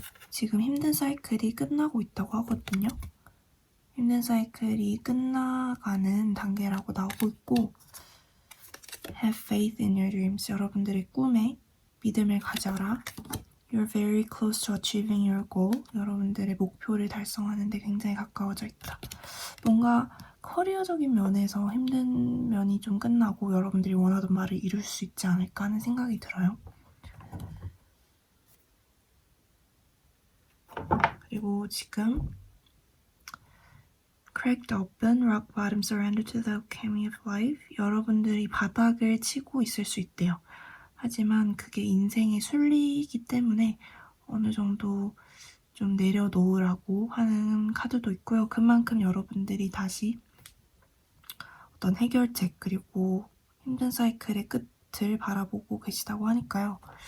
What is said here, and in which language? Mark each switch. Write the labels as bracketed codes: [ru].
[ko] 지금 힘든 사이클이 끝나고 있다고 하거든요. 힘든 사이클이 끝나가는 단계라고 나오고 있고 [en] Have faith in your dreams. [ko] 여러분들의 꿈에 믿음을 가져라. [en] You're very close to achieving your goal. [ko] 여러분들의 목표를 달성하는 데 굉장히 가까워져 있다. 뭔가 커리어적인 면에서 힘든 면이 좀 끝나고 여러분들이 원하던 바를 이룰 수 있지 않을까 하는 생각이 들어요. 그리고 지금 [en] cracked open, rock bottom surrender to the alchemy of life. [ko] 여러분들이 바닥을 치고 있을 수 있대요. 하지만 그게 인생의 순리이기 때문에 어느 정도 좀 내려놓으라고 하는 카드도 있고요. 그만큼 여러분들이 다시 어떤 해결책 그리고 힘든 사이클의 끝을 바라보고 계시다고 하니까요.